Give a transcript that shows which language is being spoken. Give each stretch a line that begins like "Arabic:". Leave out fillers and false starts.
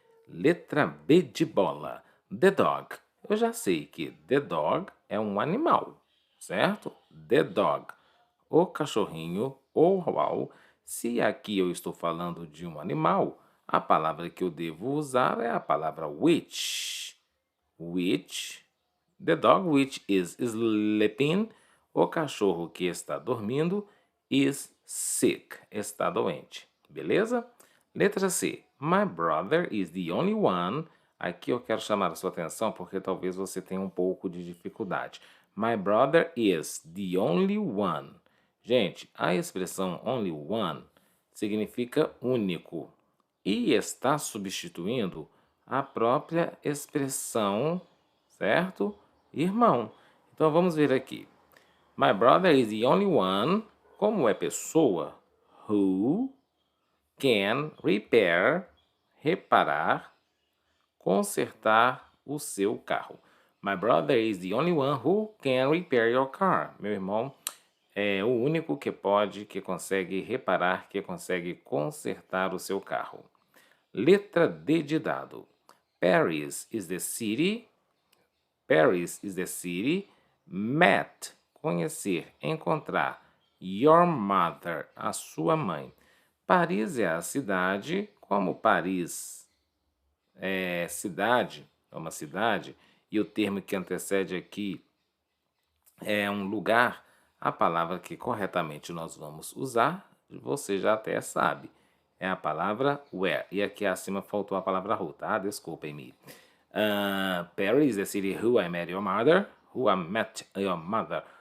Portuguese: Letra B de bola.
English: The dog.
Portuguese: Eu já sei que the dog é um animal, certo? The dog. O cachorrinho ou uau. Se aqui eu estou falando de um animal, a palavra que eu devo usar é a palavra which.
English: Which. The dog which is sleeping.
Portuguese: O cachorro que está dormindo
English: is sick.
Portuguese: Está doente. Beleza? Letra C.
English: My brother is the only one.
Portuguese: Aqui eu quero chamar a sua atenção porque talvez você tenha um pouco de dificuldade.
English: My brother is the only one.
Portuguese: Gente, a expressão only one significa único e está substituindo a própria expressão, certo? Irmão. Então vamos ver aqui.
English: My brother is the only one.
Portuguese: Como é pessoa?
English: Who can repair,
Portuguese: reparar, consertar o seu carro.
English: My brother is the only one who can repair your car.
Portuguese: Meu irmão é o único que consegue reparar, que consegue consertar o seu carro. Letra D de dado.
English: Paris is the city. Paris is the city. Met,
Portuguese: conhecer, encontrar.
English: Your mother,
Portuguese: a sua mãe. Paris é a cidade. Como Paris é cidade, é uma cidade, e o termo que antecede aqui é um lugar, a palavra que corretamente nós vamos usar, você já até sabe, é a palavra where. E aqui acima faltou a palavra who, tá? Desculpem-me.
English: Paris is the city who I met your mother, who I met your mother.